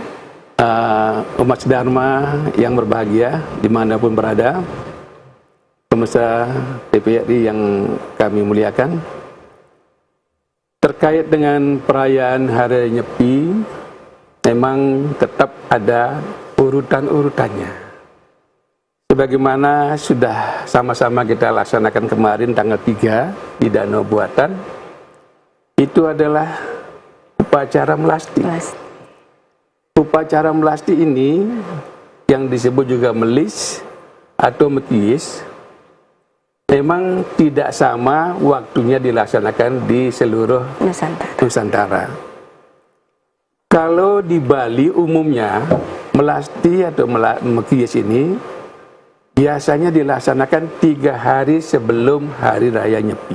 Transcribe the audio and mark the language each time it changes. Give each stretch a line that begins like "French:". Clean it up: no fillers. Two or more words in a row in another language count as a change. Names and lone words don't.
Indonesian: Umat Dharma yang berbahagia dimanapun berada, pemirsa TVRI yang kami muliakan, terkait dengan perayaan Hari Nyepi, memang tetap ada urutan-urutannya. Sebagaimana sudah sama-sama kita laksanakan kemarin tanggal 3 di Danau Buatan, itu adalah upacara melasti. Upacara melasti ini yang disebut juga melis atau mekiis, memang tidak sama waktunya dilaksanakan di seluruh Nusantara. Kalau di Bali umumnya melasti atau mekiis ini biasanya dilaksanakan 3 hari sebelum Hari Raya Nyepi.